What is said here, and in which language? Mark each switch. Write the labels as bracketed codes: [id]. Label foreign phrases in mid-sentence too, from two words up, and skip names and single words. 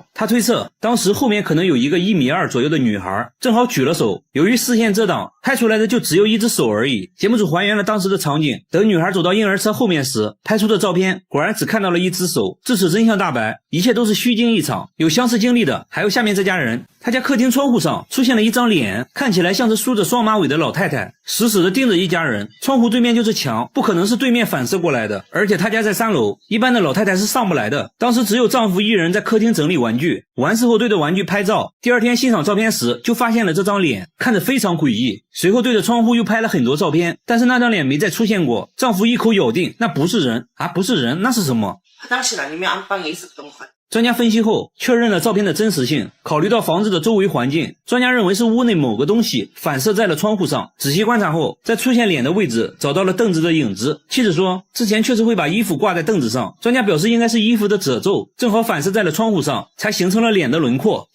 [zh] 他推測當時後面可能有一個1.2米左右的女孩，正好舉了手，由於視線遮擋，拍出來的就只有一只手而已。節目組還原了當時的場景，等女孩走到嬰兒車後面時，拍出的照片果然只看到了一只手。至此真相大白，一切都是虛驚一場。有相似經歷的還有下面這家人，他家客廳窗戶上出現了一張臉，看起來像是梳着雙馬尾的老太太，死死地盯着一家人。窗戶對面就是牆，不可能是对面反射過來的，而且他家在3樓，一般的老太太是上不來的。當時只有丈夫一人在客廳整理玩具，完事後对着玩具拍照，第2天欣賞照片時就发现了這張臉，看着非常詭異。隨後對着窗戶又拍了很多照片，但是那張臉沒再出現過。丈夫一口咬定那不是人啊，不是人，那是什麼？ [ko] 화장실 아니면 안방에 있었던 것 같아요. [zh] 專家分析後確認了照片的真實性，考慮到房子的周圍環境，專家認為是屋內某個東西反射在了窗戶上。仔細觀察後，在出現臉的位置找到了凳子的影子。妻子說之前確實會把衣服掛在凳子上，專家表示應該是衣服的褶皺正好反射在了窗戶上，才形成了臉的輪廓。